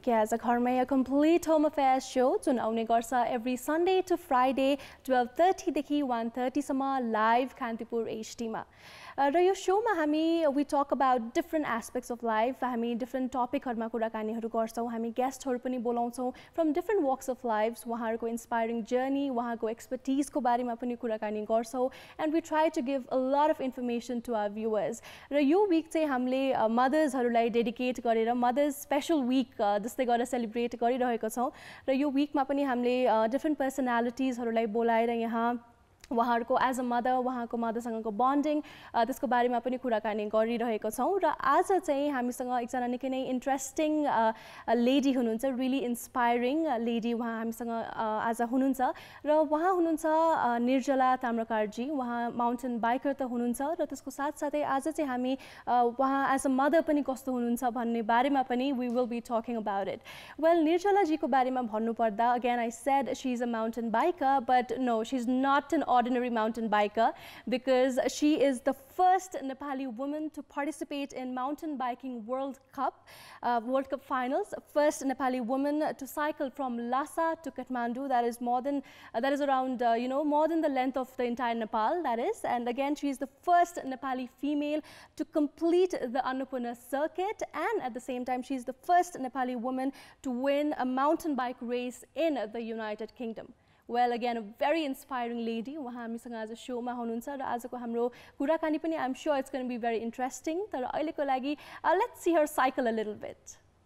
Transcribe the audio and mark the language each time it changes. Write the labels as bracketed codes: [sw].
[en] Ke Aaja Ghar Mai, a complete home affairs show [ne] जुन आउने गर्छ [en] every Sunday to Friday 12:30 [ne] देखि [en] 1:30 [ne] सम्म [en] live Kantipur HD मा. [ne] र यो शोमा हामी [en] we talk about different aspects of life. [ne] हामी different टपिकहरुमा कुराकानीहरु गर्छौं. हामी गेस्टहरु पनि बोलाउँछौं [en] from different walks of lives. [ne] उहाँहरुको inspiring journey, उहाँको expertise को बारेमा पनि कुराकानी गर्छौं. [en] And we try to give a lot of information to our viewers. [ne] र यो week चाहिँ हामीले मदर्सहरुलाई डेडिकेट गरेर मदर्स स्पेशल वीक जस्तै गरेर सेलिब्रेट गरिरहेको छौं र यो वीकमा पनि हामीले डिफरेंट पर्सनालिटीजहरुलाई बोलाएर यहाँ उहाँहरुको एज अ मदर उहाँको मदरसँगको बन्डिङ त्यसको बारेमा पनि कुराकानी गरिरहेको छौं र आज चाहिँ हामीसँग एकजना निकै नै इन्ट्रेस्टिङ लेडी हुनुहुन्छ रियली इन्स्पायरिङ लेडी उहाँ हामीसँग आज हुनुहुन्छ र उहाँ हुनुहुन्छ निर्जला ताम्रकार जी उहाँ माउन्टेन बाइकर त हुनुहुन्छ र त्यसको साथसाथै आज चाहिँ हामी उहाँ एज अ मदर पनि कस्तो हुनुहुन्छ भन्ने बारेमा पनि [en] we will be talking about it. Well, [ne] Nirjala जी को बारेमा भन्नुपर्दा [en] again I said she is a mountain biker but no, she's not an ordinary mountain biker because she is the first Nepali woman to participate in Mountain Biking Worldcup finals. First Nepali woman to cycle from Lhasa to Kathmandu. That is around more than the length of the entire Nepal. That is, and again she is the first Nepali female to complete the Annapurna circuit, and at the same time she is the first Nepali woman to win a mountain bike race in the United Kingdom. Well, again, a very inspiring lady. [ne] उहाँ हामीसँग आज शोमा हुनुहुन्छ र आजको हाम्रो कुराकानी पनि [en] I'm sure it's going to be very interesting. [ne] तर अहिलेको लागि [en] let's see her cycle a little bit.